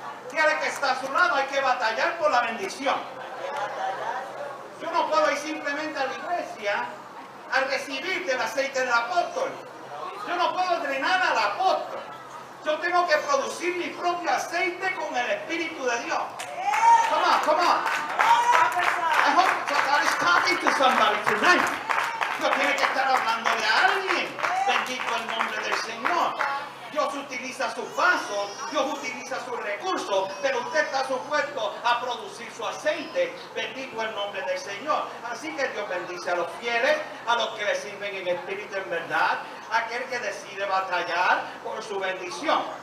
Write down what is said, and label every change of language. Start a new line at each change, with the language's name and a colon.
Spanish: Dígale que está a su lado, hay que batallar por la bendición. Yo no puedo ir simplemente a la iglesia a recibir del aceite del apóstol. Yo no puedo drenar al apóstol. Yo tengo que producir mi propio aceite con el Espíritu de Dios.
English: Come on, come on. I hope God is talking to somebody tonight.
Spanish: Dios tiene que estar hablándole a alguien. Bendito el nombre del Señor. Dios utiliza sus vasos, Dios utiliza sus recursos, pero usted está supuesto a producir su aceite. Bendito el nombre del Señor. Así que Dios bendice a los fieles, a los que le sirven en espíritu en verdad, a aquel que decide batallar por su bendición.